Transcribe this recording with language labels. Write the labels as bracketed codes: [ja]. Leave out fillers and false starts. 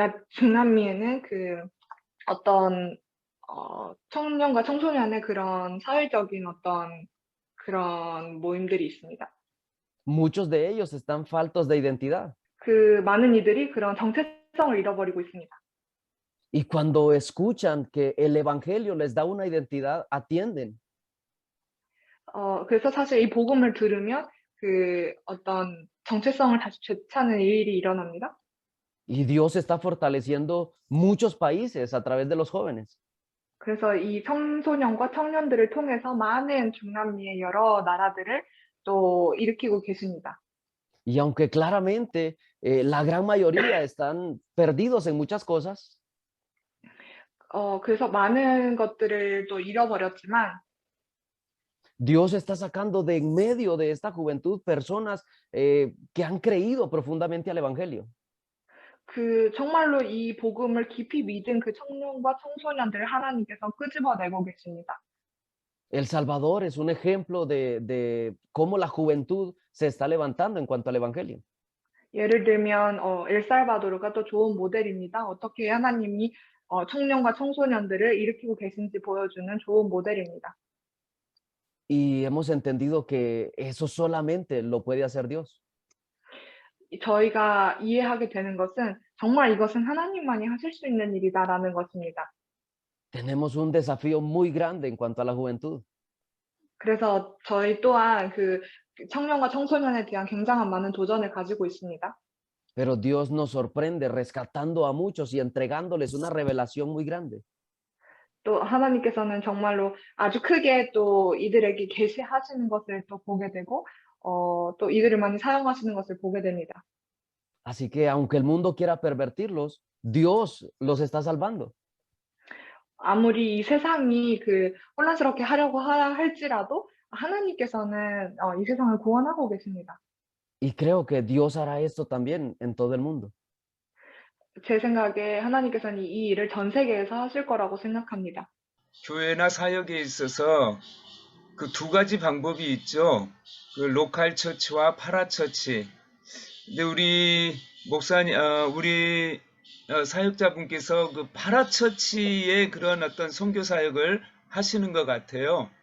[ko] 중남미에는 어떤 청년과 청소년의 그런 사회적인 그런 모임들이 있습니다. [es] Muchos de ellos están faltos de identidad. [ko] 많은 이들이 그런 정체성을 잃어버리고 있습니다. [es] Y cuando escuchan que el Evangelio les da una identidad, atienden. [ko] 그래서 사실 이 복음을 들으면 어떤 정체성을 다시 되찾는 일이 일어납니다. [es] Y Dios está fortaleciendo muchos países a través de los jóvenes. [ko] 그래서 이 청소년과 청년들을 통해서 많은 중남미의 여러 나라들을 또 일으키고 계십니다. [es] Y aunque claramente la gran mayoría están perdidos en muchas cosas, [ko] 그래서 많은 것들을 또 잃어버렸지만 [es] Dios está sacando de en medio de esta juventud personas que han creído profundamente al Evangelio. [ko] 정말로 이 복음을 깊이 믿은 그 청년과 청소년들을 하나님께서 끄집어내고 계십니다. [es] El Salvador es un ejemplo de cómo la juventud se está levantando en cuanto al Evangelio. [ko] 예를 들면 엘살바도르가 또 좋은 모델입니다. 어떻게 하나님이 청년과 청소년들을 일으키고 계신지 보여주는 좋은 모델입니다. [es] Y hemos entendido que eso solamente lo puede hacer Dios. [ko] 저희가 이해하게 되는 것은 정말 이것은 하나님만이 하실 수 있는 일이다라는 것입니다. [es] Tenemos un desafío muy grande en cuanto a la juventud. [ko] 그래서 저희 또한 청년과 청소년에 대한 굉장한 많은 도전을 가지고 있습니다. [es] Pero Dios nos sorprende rescatando a muchos y entregándoles una revelación muy grande. [ko] 또 하나님께서는 정말로 아주 크게 또 이들에게 계시하시는 것을 또 보게 되고, 또 이들을 많이 사용하시는 것을 보게 됩니다. [es] Así que aunque el mundo quiera pervertirlos, Dios los está salvando. [ko] 아무리 이 세상이 혼란스럽게 하려고 할지라도 하나님께서는 이 세상을 구원하고 계십니다. [es] Y creo que Dios hará esto también en todo el mundo. [ko] 제 생각에 하나님께서는 이 일을 전 세계에서 하실 거라고 생각합니다. 교회나 사역에 있어서 그 두 가지 방법이 있죠. 그 로컬 처치와 파라 처치. 근데 우리 목사님, 우리 사역자분께서 그 파라 처치의 그런 어떤 선교 사역을 하시는 것 같아요.